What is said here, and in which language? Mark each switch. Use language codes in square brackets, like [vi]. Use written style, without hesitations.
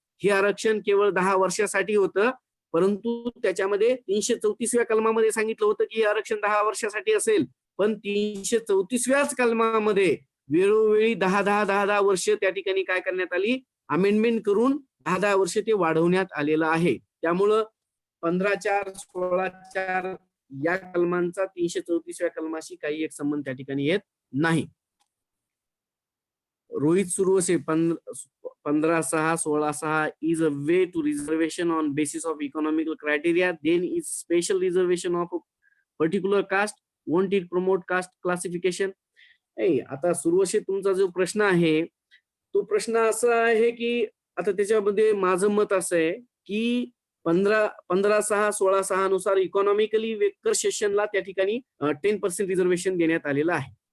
[mr] हे आरक्षण केवळ 10 वर्षासाठी होतं, परंतु त्याच्यामध्ये 334व्या कलमामध्ये सांगितलं होतं की हे आरक्षण 10 वर्षासाठी असेल, पण 334व्याच कलमामध्ये वेळोवेळी 10 वर्ष त्या ठिकाणी काय करण्यात आली, अमेंडमेंट करून 10 वर्ष ते वाढवण्यात आलेलं आहे. त्यामुळं 15/4/16/4 या कलमांचा 334व्या कलमाशी काही एक संबंध त्या ठिकाणी येत नाही. [en] Rohit Survase 15/6/16/6 is a way to reservation on basis of economical criteria, then is special reservation of a particular caste, won't it promote caste classification? [mr] आता सुरवसे तुमचा जो प्रश्न आहे तो प्रश्न असा आहे की आता त्याच्यामध्ये माझं मत असं आहे की 15/6/16/6 नुसार [en] economically weaker सेशनला [mr] त्या ठिकाणी 10% रिझर्वेशन देण्यात आलेलं आहे.